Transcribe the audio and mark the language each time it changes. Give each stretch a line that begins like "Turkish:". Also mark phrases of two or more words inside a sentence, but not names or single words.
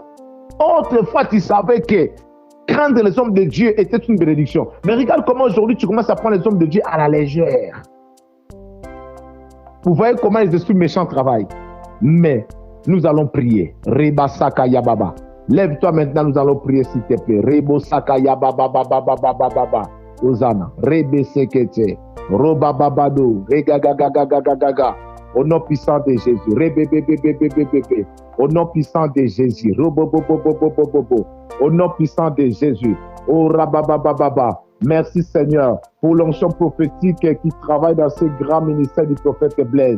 French: Autrefois, tu savais que craindre les hommes de Dieu était une bénédiction. Mais regarde comment aujourd'hui, tu commences à prendre les hommes de Dieu à la légère. Vous voyez comment les esprits méchants travaillent. Mais nous allons prier. Reba Saka Yababa. Lève-toi maintenant, nous allons prier s'il te plaît. Rebo Saka Yababa Baba Baba Baba. Ozana. Rebe Sekete. Roba Babado. Regagagagagagaga. Au nom puissant de Jésus. Rebebebebebebebe. Au nom puissant de Jésus. Robobobobobobobo. Au nom puissant de Jésus. Oh Rababababa. Merci Seigneur pour l'onction prophétique qui travaille dans ce grand ministère du prophète Blaise.